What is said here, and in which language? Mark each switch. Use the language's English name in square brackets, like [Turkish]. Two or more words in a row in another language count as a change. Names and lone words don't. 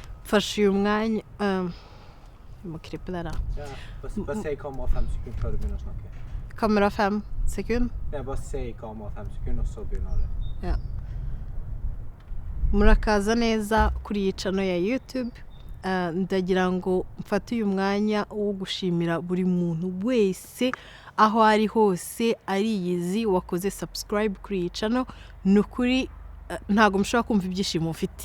[Kinyarwanda] mfashe uyu mwanya [Norwegian] må klippe det da. Ja, bare se i kamera 5 sekunder før du begynner å snakke. Kamera 5 sekunder? Ja, bare se i kamera 5 sekunder, og så begynner du. Ja. [Kinyarwanda] Murakaza neza kuri iyi channel ya YouTube. Ndagira ngo mfate uyu mwanya wo gushimira buri muntu wese aho ari hose ariyizi wakoze subscribe kuri iyi channel. Nukuri ntago mshobora kumva ibyishimo mfite.